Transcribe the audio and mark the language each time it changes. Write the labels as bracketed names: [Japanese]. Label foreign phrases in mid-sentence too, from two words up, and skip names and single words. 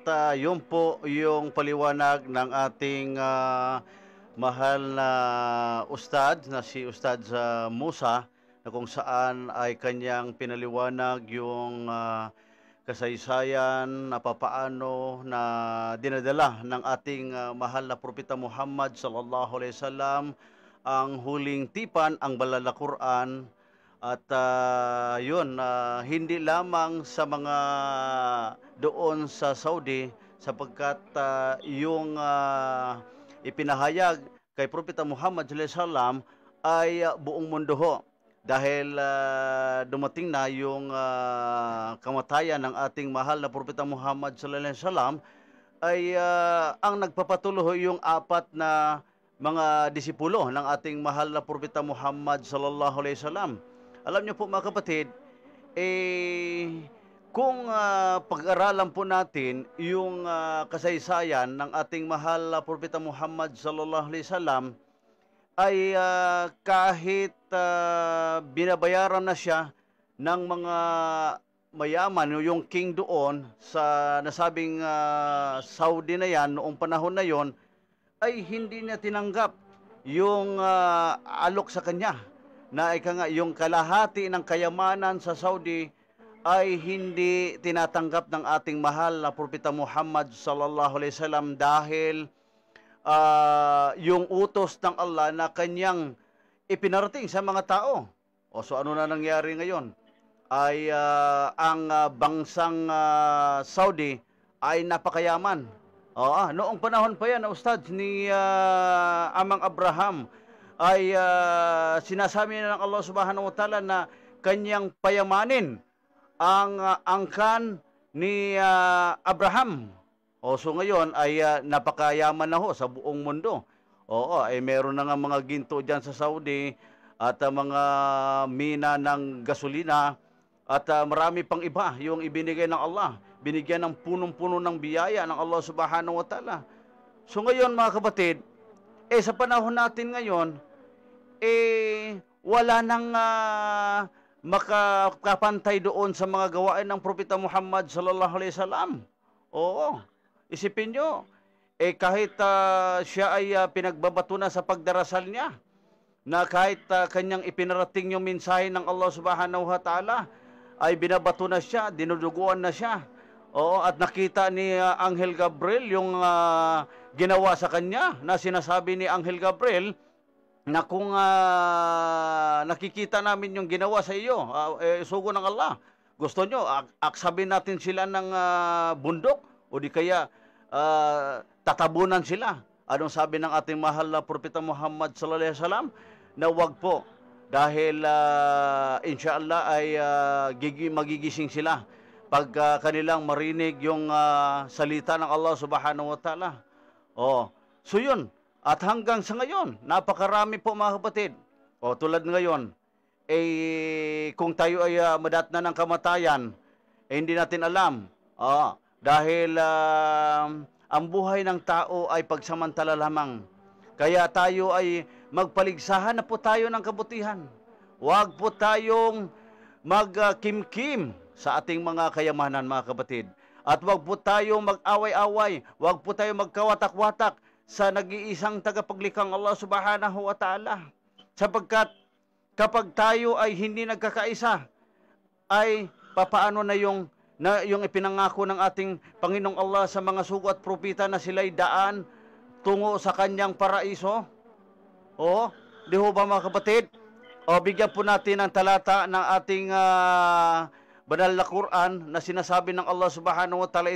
[Filipino] Yun po yung paliwanag ng ating mahal na ustad na si Ustad Musa, na kung saan ay kanyang pinaliwanag yung kasaysayan na papaano na dinadala ng ating mahal na Propeta Muhammad [Arabic] صلى الله عليه وسلم [Filipino] ang huling tipan, ang banal na Quran. At hindi lamang sa mga doon sa Saudi, sapagkat yung ipinahayag kay Propeta Muhammad [Arabic] صلى الله عليه وسلم [Filipino] ay buong mundo ho. dahil dumating na yung kamatayan ng ating mahal na Propeta Muhammad [Arabic] صلى الله عليه وسلم, [Filipino] ay ang nagpapatuloy yung apat na mga disipulo ng ating mahal na Propeta Muhammad [Arabic] صلى الله عليه وسلم. [Filipino] Alam niyo po mga kapatid, kung pag-aralan po natin yung kasaysayan ng ating mahal na Propeta Muhammad [Arabic] صلى الله عليه [Filipino] wasallam, ay kahit binabayaran na siya ng mga mayaman, yung king doon sa nasabing Saudi na yan, noong panahon na yon, ay hindi niya tinanggap yung alok sa kanya, na yung kalahati ng kayamanan sa Saudi ay hindi tinatanggap ng ating mahal na Propeta Muhammad [Arabic] صلى الله عليه وسلم, [Filipino] dahil yung utos ng Allah na kanyang ipinarating sa mga tao. So ano na nangyari ngayon? Ay ang bansang Saudi ay napakayaman. Noong panahon pa yan, Ustad, ni Amang Abraham, ay sinasabi na ng Allah [Arabic] سبحانه وتعالى [Filipino] na kanyang payamanin ang angkan ni Abraham. So ngayon ay napakayaman na ho sa buong mundo. Ay meron na nga mga ginto dyan sa Saudi, at mga mina ng gasolina, at marami pang iba yung ibinigay ng Allah. Binigyan ng punong-puno ng biyaya ng Allah [Arabic] سبحانه وتعالى. [Filipino] So ngayon mga kapatid, sa panahon natin ngayon, wala nang makakapantay doon sa mga gawain ng Propeta Muhammad [Arabic] صلى الله عليه وسلم. [Filipino] Isipin nyo, kahit siya ay pinagbabato na sa pagdarasal niya, na kahit kanyang ipinarating yung mensahe ng Allah [Arabic] سبحانه وتعالى, [Filipino] ay binabato na siya, dinuduguan na siya. At nakita ni Anghel Gabriel yung ginawa sa kanya, na sinasabi ni Anghel Gabriel na kung nakikita namin yung ginawa sa iyo, sugo ng Allah, gusto nyo, aksabin natin sila ng bundok, o di kaya tatabunan sila. Anong sabi ng ating mahal na Propeta Muhammad [Arabic] صلى الله عليه وسلم? [Filipino] Na wag po, dahil inshallah ay magigising sila pag kanilang marinig yung salita ng Allah [Arabic] سبحانه وتعالى. [Filipino] So yun, at hanggang sa ngayon, napakarami po mga kapatid. Tulad ngayon, kung tayo ay madatna ng kamatayan, hindi natin alam. Dahil ang buhay ng tao ay pagsamantala lamang. Kaya tayo ay magpaligsahan na po tayo ng kabutihan. Huwag po tayong magkimkim sa ating mga kayamanan, mga kapatid. At huwag po tayong mag-away-away. Huwag po tayong magkawatak-watak sa nag-iisang tagapaglikhang Allah [Arabic] سبحانه وتعالى. [Filipino] Sapagkat kapag tayo ay hindi nagkakaisa, ay papaano na yung ipinangako ng ating Panginoong Allah sa mga sugo at propeta na sila'y daan tungo sa kanyang paraiso? Di ho ba mga kapatid? Bigyan po natin ang talata ng ating banal na Quran na sinasabi ng Allah [Arabic] سبحانه وتعالى.